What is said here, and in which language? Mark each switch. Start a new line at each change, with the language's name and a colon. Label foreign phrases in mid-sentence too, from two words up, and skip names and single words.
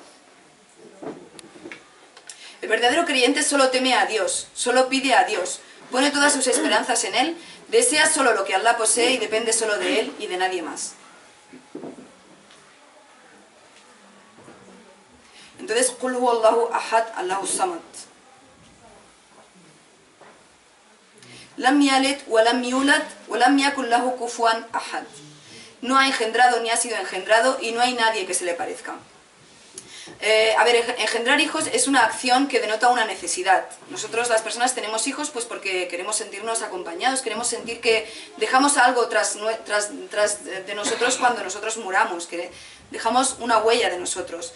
Spanish: El verdadero creyente solo teme a Dios, solo pide a Dios, pone todas sus esperanzas en Él, desea solo lo que Allah posee y depende solo de Él y de nadie más. Entonces,
Arabic: قل هو الله أحد، الله الصمد. لم يلد ولم يولد ولم يكن له كفوا أحد.
Spanish: No ha engendrado ni ha sido engendrado y no hay nadie que se le parezca. Engendrar hijos es una acción que denota una necesidad. Nosotros las personas tenemos hijos pues porque queremos sentirnos acompañados, queremos sentir que dejamos algo tras de nosotros cuando nosotros muramos, que dejamos una huella de nosotros.